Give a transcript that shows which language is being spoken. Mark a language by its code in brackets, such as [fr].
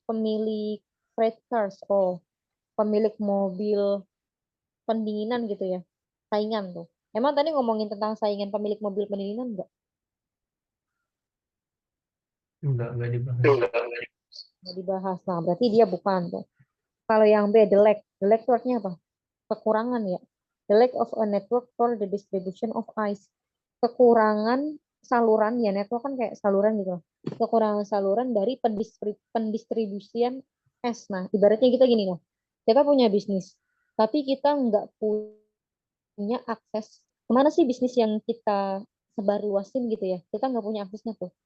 [id] Pemilik freight cars. Oh, pemilik mobil pendinginan gitu ya. Saingan tuh. Emang tadi ngomongin tentang saingan pemilik mobil pendinginan enggak? Enggak dibahas. Nggak dibahas. Nah, berarti dia bukan tuh. Kalau yang B, the lack. The lack itu artinya apa? Kekurangan ya. [en] The lack of a network for the distribution of ice. [id] Kekurangan saluran ya, network kan kayak saluran gitu. Kekurangan saluran dari pendistribusian es. Nah, ibaratnya kita gini loh. Kita punya bisnis, tapi kita nggak punya akses. Kemana sih bisnis yang kita sebarluasin gitu ya? Kita nggak punya aksesnya tuh.